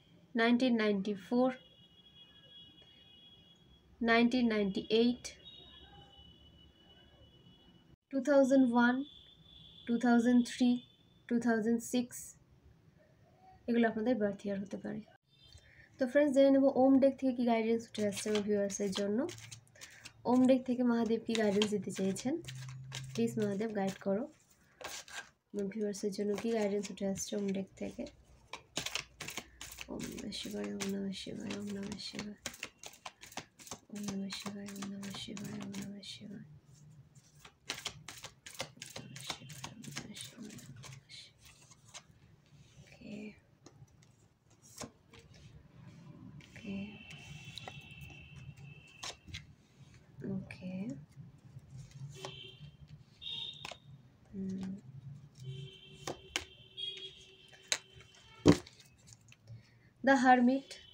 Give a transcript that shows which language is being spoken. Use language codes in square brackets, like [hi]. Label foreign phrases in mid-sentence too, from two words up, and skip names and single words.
[bn] 1994, 1998, 2001, 2003, 2006 এগুলো আপনাদের বার্থ ইয়ার হতে পারে। তো ফ্রেন্ডস, জেনে নেব ওম ডেক থেকে কী গাইডেন্স উঠে আসছে আমার ভিউয়ার্সের জন্য। ওম ডেক থেকে মহাদেব কী গাইডেন্স দিতে চেয়েছেন, প্লিজ মহাদেব গাইড করো আমার ভিউয়ার্সের জন্য। কী গাইডেন্স উঠে আসছে ওম ডেক থেকে। [sa] ওম নমঃ শিবায়, ওম নমঃ শিবায়, ওম নমঃ শিবায়, ওম নমঃ শিবায়, ওম নমঃ শিবায়, ওম নমঃ শিবায়। [en] Okay. দ্য হারমিট।